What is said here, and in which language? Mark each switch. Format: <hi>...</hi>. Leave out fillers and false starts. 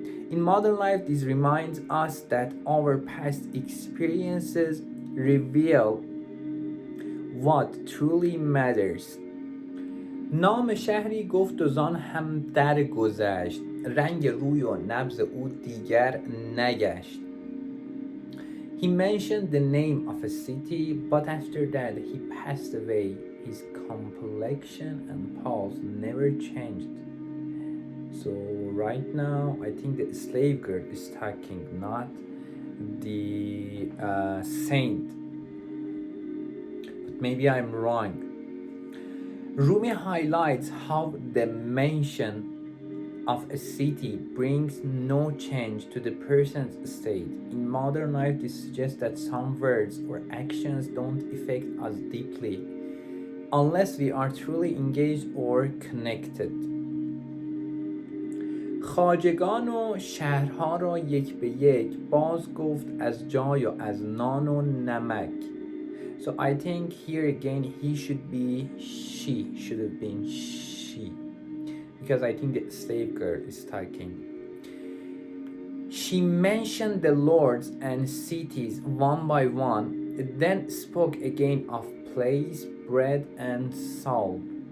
<en>In modern life, this reminds us that our past experiences reveal what truly matters.</en> <fa>نام شهری گفت و زان هم در گذشت، رنگ روی و نبض او دیگر نگشت.</fa> <en>He mentioned the name of a city, but after that he passed away. His complexion and pulse never changed. So right now, I think the slave girl is talking, not the saint. But maybe I'm wrong. Rumi highlights how the mention of a city brings no change to the person's state. In modern life, this suggests that some words or actions don't affect us deeply unless we are truly engaged or connected.</en> <fa>خواجگان و شهرها را یک به یک باز گفت از جای و از نان و نمک.</fa> <en>So I think here again he should be she, should have been she, because I think the slave girl is talking. She mentioned the lords and cities one by one, then spoke again of place, bread, and salt.</en>